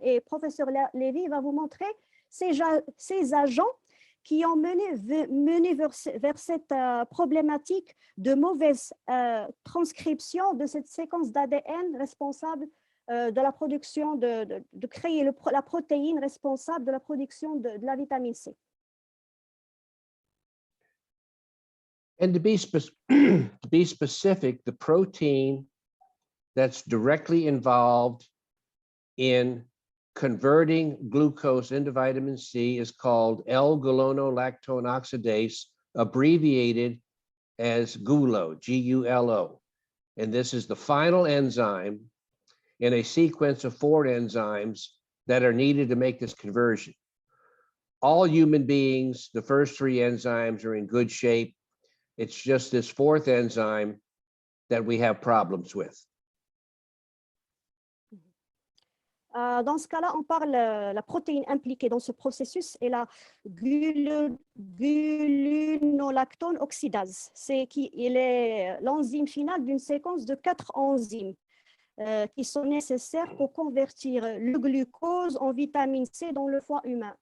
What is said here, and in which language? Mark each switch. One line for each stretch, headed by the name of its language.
French: Et professeur Lévy va vous montrer ces agents qui ont mené vers cette problématique de mauvaise transcription de cette séquence d'ADN responsable de la production, de créer la protéine responsable de la production de la vitamine C.
English: And to be specific, the protein that's directly involved in converting glucose into vitamin C is called L-gulonolactone oxidase, abbreviated as GULO, G-U-L-O. And this is the final enzyme in a sequence of 4 enzymes that are needed to make this conversion. All human beings, the first 3 enzymes are in good shape. It's just this 4th enzyme that we have problems with.
French: Dans ce cas-là, on parle la protéine impliquée dans ce processus est la gulonolactone oxydase. C'est l'enzyme finale d'une séquence de 4 enzymes qui sont nécessaires pour convertir le glucose en vitamine C dans le foie humain.